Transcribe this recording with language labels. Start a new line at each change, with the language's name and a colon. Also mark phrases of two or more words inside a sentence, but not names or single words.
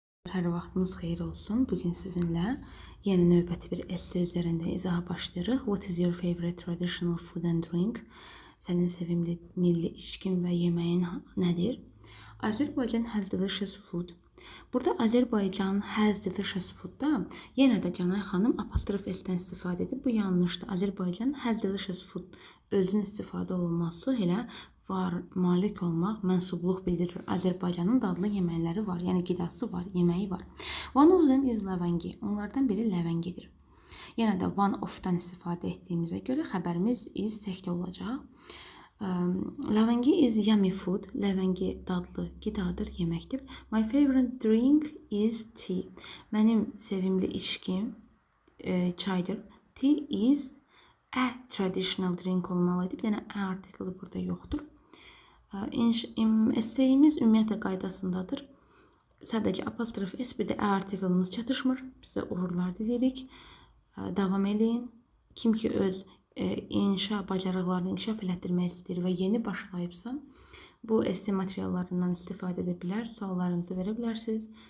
Azerbaijani: hər vaxtınız xeyir olsun. Bugün sizinlə yeni növbəti bir esse üzərində izaha başlayırıq.
English: What is your favorite traditional food and drink?
Azerbaijani: Sənin sevimli milli içkin və yeməyin nədir? Azərbaycan
English: has delicious food.
Azerbaijani: Burada Azərbaycan
English: has delicious food-da
Azerbaijani: yenə də Canay xanım apostrof s-dən istifadə edib. Bu yanlışdır. Azərbaycan
English: has delicious food
Azerbaijani: özünün istifadə olunması elə var, malik olmaq, mənsubluq bildirir. Azərbaycanın dadlı yeməkləri var, yəni qidası var, yeməyi var.
English: One of them is ləvəngi.
Azerbaijani: Onlardan biri ləvəngidir. Yenə də
English: one of-dan
Azerbaijani: istifadə etdiyimizə görə xəbərimiz is təkdə olacaq.
English: Ləvəngi is yummy food.
Azerbaijani: Ləvəngi dadlı qidadır, yeməkdir.
English: My favorite drink is tea.
Azerbaijani: Mənim sevimli içkim çaydır.
English: Tea is a traditional drink olmalıdır.
Azerbaijani: Bir dənə a artiklı burada yoxdur. Esseyimiz ümumiyyətlə qaydasındadır. Sadəcə apostrof s, bir də a artiklımız çatışmır. Bizə uğurlar diləyirik. Davam eləyin. Kim ki öz inşa bacarıqlarını inkişaf elətdirmək istəyir və yeni başlayıbsa, bu esse materiallarından istifadə edə bilər, suallarınızı verə bilərsiniz.